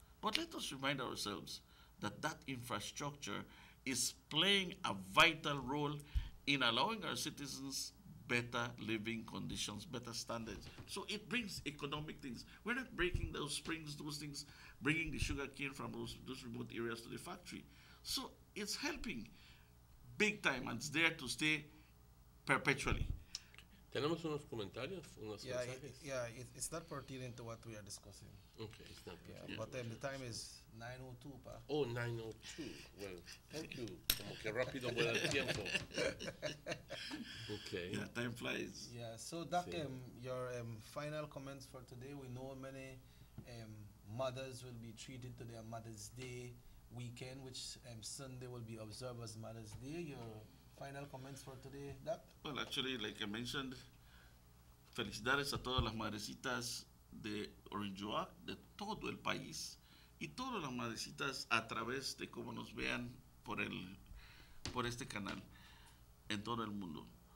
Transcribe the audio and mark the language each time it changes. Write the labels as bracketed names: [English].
[English] But let us remind ourselves that that infrastructure is playing a vital role in allowing our citizens better living conditions, better standards. So it brings economic things. We're not breaking those springs, those things, bringing the sugar cane from those remote areas to the factory. So it's helping big time, and it's there to stay perpetually. [Spanish] Tenemos unos comentarios, unos mensajes. [English] It's not pertinent to what we are discussing. Okay, it's not pertinent. Yeah, but the time is 9:02, pa. Oh, 9:02. Well, thank you. [Spanish] Como que rápido vuela el tiempo. [English] Okay. Yeah, time flies. Yeah, so Doc, your final comments for today. We know many mothers will be treated to their Mother's Day weekend, which Sunday will be observed as Mother's Day. Your final comments for today, Doc? Well, actually, like I mentioned, [Spanish] felicidades a todas las madrecitas de Orinjoa, de todo el país, y todas las madrecitas a través de cómo nos vean por este canal en todo el mundo.